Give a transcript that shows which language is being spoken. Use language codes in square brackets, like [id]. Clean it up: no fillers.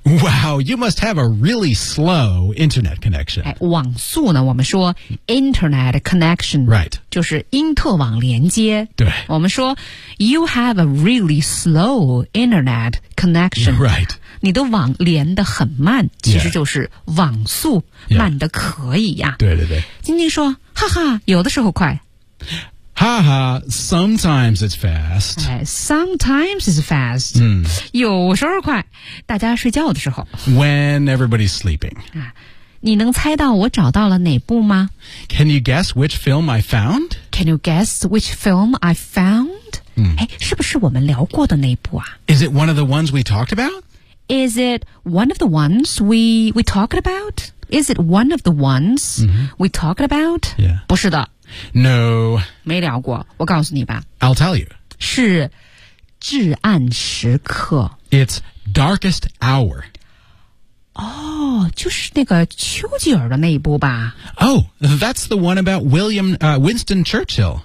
[en] Wow, you must have a really slow internet connection、 [zh] 网速呢我们说 internet connection [en] Right [zh] 就是因特网连接对我们说 [en] You have a really slow internet connection Right [zh] 你的网连得很慢其实就是网速慢得可以呀、对对对晶晶说哈哈有的时候快 [en] 哈哈 sometimes it's fast、 sometimes it's fast、 [zh] 有时候快大家睡觉的时候 [en] when everybody's sleeping、 [zh] 你能猜到我找到了哪部吗 [en] can you guess which film I found can you guess which film I found、 [zh] 是不是我们聊过的那部啊 [en] is it one of the ones we talked about Is it one of the ones we talked about? Is it one of the ones、we talked about? Yeah. [zh] 不是的。 [en] No. [zh] 没聊过。我告诉你吧。 [en] I'll tell you. [zh] 是至暗时刻。 [en] It's darkest hour. [zh] 哦、就是那个丘吉尔的那一部吧。 [en] Oh, that's the one about William,、Winston Churchill.